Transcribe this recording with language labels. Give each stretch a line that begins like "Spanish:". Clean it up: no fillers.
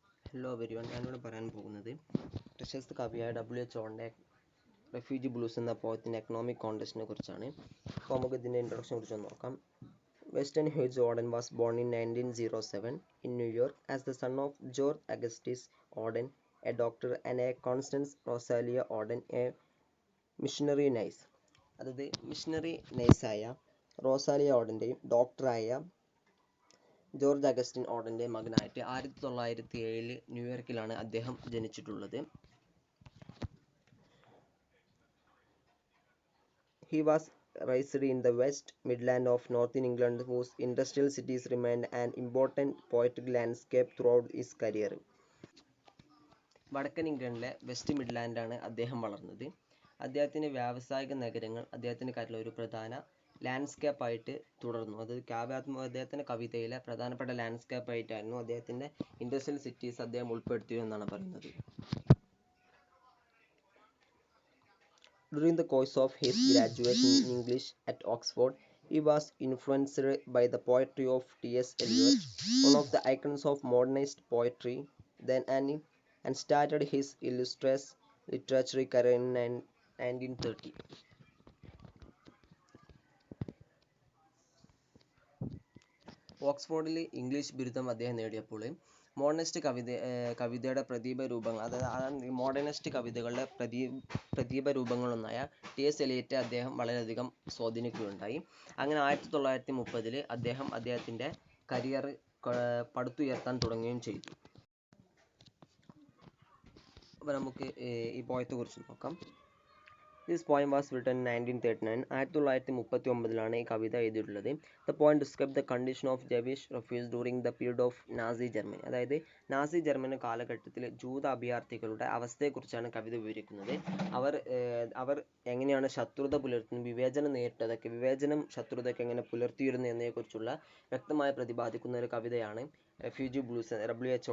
Malayalam: Hello everyone, ഞാനിവിടെ പറയാൻ പോകുന്നത് പ്രശസ്ത കവിയായ W.H. ഓടൻ്റെ റെഫ്യൂജി ബ്ലൂസ് എന്ന പോയത്തിൻ്റെ എക്കണോമിക് കോണ്ടസ്റ്റിനെ കുറിച്ചാണ്. അപ്പോൾ നമുക്ക് ഇതിൻ്റെ ഇൻട്രൊഡക്ഷൻ കുറിച്ച് നോക്കാം.
English: Wystan Hugh Auden was born in 1907 in New York as the son of George Augustus Auden, a doctor, and a Constance Rosalia Auden, a missionary nurse.
Malayalam: അതായത് missionary നഴ്സായ Rosalia ഓഡൻ്റെയും ഡോക്ടറായ George Augustine ഓഡൻ്റെ മകനായിട്ട് 1907 ന്യൂയോർക്കിലാണ് അദ്ദേഹം ജനിച്ചിട്ടുള്ളത്.
English: He was raised in the West Midlands of Northern England, whose industrial cities remained an important poetic landscape throughout his career.
Malayalam: വടക്കൻ ഇംഗ്ലണ്ടിലെ west മിഡ്ലാൻഡാണ് അദ്ദേഹം വളർന്നത്. അദ്ദേഹത്തിൻ്റെ വ്യാവസായിക നഗരങ്ങൾ അദ്ദേഹത്തിൻ്റെ കാര്യത്തിൽ ഒരു പ്രധാന ലാൻഡ്സ്കേപ്പായിട്ട് തുടർന്നു. അത് അദ്ദേഹത്തിൻ്റെ കവിതയിലെ പ്രധാനപ്പെട്ട ലാൻഡ്സ്കേപ്പായിട്ടായിരുന്നു അദ്ദേഹത്തിൻ്റെ ഇൻഡസ്ട്രിയൽ സിറ്റീസ് അദ്ദേഹം ഉൾപ്പെടുത്തിയെന്നാണ് പറയുന്നത്.
English: During the course of his graduation in English at Oxford, he was influenced by the poetry of T.S. Eliot, one of the icons of modernist poetry then, and started his illustrious literary career in 1930.
Malayalam: ഓക്സ്ഫോർഡിൽ English ബിരുദം അദ്ദേഹം നേടിയപ്പോൾ modernist കവിതയുടെ പ്രതിഭ രൂപങ്ങൾ, അതായത് modernist കവിതകളുടെ പ്രതിഭ രൂപങ്ങളൊന്നായ T.S. എലിയറ്റെ അദ്ദേഹം വളരെയധികം സ്വാധീനിക്കുകയുണ്ടായി. അങ്ങനെ 1930 അദ്ദേഹം അദ്ദേഹത്തിൻ്റെ കരിയർ പടുത്തുയർത്താൻ തുടങ്ങുകയും ചെയ്തു. അപ്പോൾ നമുക്ക് ഈ പോയത്തെ കുറിച്ച് നോക്കാം.
English: This poem was written in 1939.
Malayalam: 1939 ഈ കവിത എഴുതിയിട്ടുള്ളത്.
English: The poem describes the condition of Jewish refugees during the period of Nazi Germany.
Malayalam: അതായത് നാസി ജർമ്മനി കാലഘട്ടത്തിൽ ജൂത അഭയാർത്ഥികളുടെ അവസ്ഥയെക്കുറിച്ചാണ് കവിത വിവരിക്കുന്നത്. അവർ എങ്ങനെയാണ് ശത്രുത പുലർത്തുന്നത്, വിവേചനം നേരിട്ടതൊക്കെ, ശത്രുതയൊക്കെ എങ്ങനെ പുലർത്തിയിരുന്നു എന്നതിനെക്കുറിച്ചുള്ള വ്യക്തമായി പ്രതിപാദിക്കുന്ന ഒരു കവിതയാണ് റെഫ്യൂജി ബ്ലൂസ്, W.H.